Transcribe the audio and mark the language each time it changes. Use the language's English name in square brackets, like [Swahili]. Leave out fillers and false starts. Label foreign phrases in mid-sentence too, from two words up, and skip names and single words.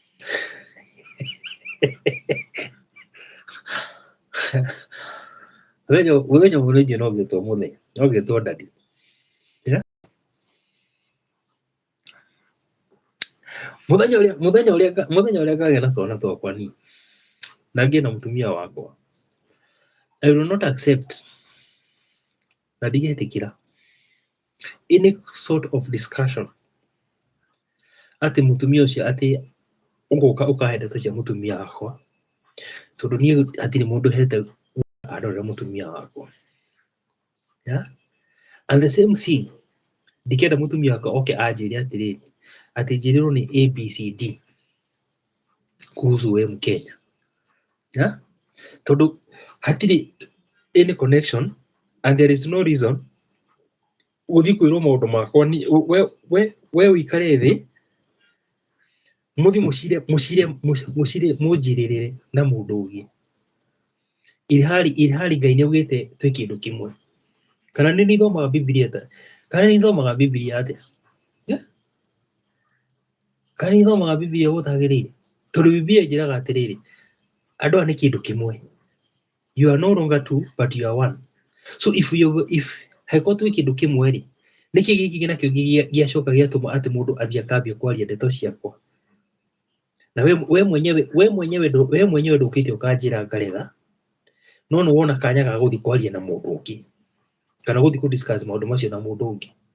[Kikuyu] Mũthenya ũmwe nĩnjũĩ no ngetwo daddy. Mũthenya ũrĩa ngagĩa na twana twakwa niĩ na ngĩe na mũtumia wakwa, [English] I will not accept [Kikuyu] na ndigetĩkĩra [English] any sort of discussion [Kikuyu] atĩ mũtumia ũcio atĩ ũgoka ũkahe ndeto cia mũtumia wakwa, tondũ niĩ hatirĩ mũndũ hete andorera mũtumia wakwa. [English] And the same thing, [Kikuyu] ndikenda mũtumia wakwa oke anjĩre atĩrĩrĩ, atĩ njĩrĩrwo nĩ ABCD kuhusu we Mkenya. Tondũ hatirĩ [English] any connection and there is no reason [Kikuyu] gũthiĩ kwĩrwo maũndũ makwa we ũikare thĩ mũthiĩ mũnjirĩrĩre na mũndũ ũngĩ, ilhali Ngai nĩaugĩte twĩ kĩndũ kĩmwe. Kana nĩ ithomaga Bibilia atĩa? Kana nĩ ithomaga Bibilia atĩa? Kana nĩ ithomaga Bibilia gũtagĩrĩire? Tondũ Bibilia ĩnjĩraga atĩrĩrĩ, andũ aya nĩ kĩndũ kĩmwe. [English] You are no longer two but you are one. [Kikuyu] So if hangĩkorwo twĩ kĩndũ kĩmwe rĩ, nĩkĩ gĩkĩ nakĩo gĩacoka gĩatũma atĩ mũndũ athiĩ akambia kwaria ndeto ciakwa? Na we mwenyewe ndũkĩte ũkanjĩra ngarega, no nĩ wona kanya ga gũthiĩ kwaria na mũndũ ũngĩ kana gũthiĩ kũ discuss maũndũ macio na mũndũ ũngĩ.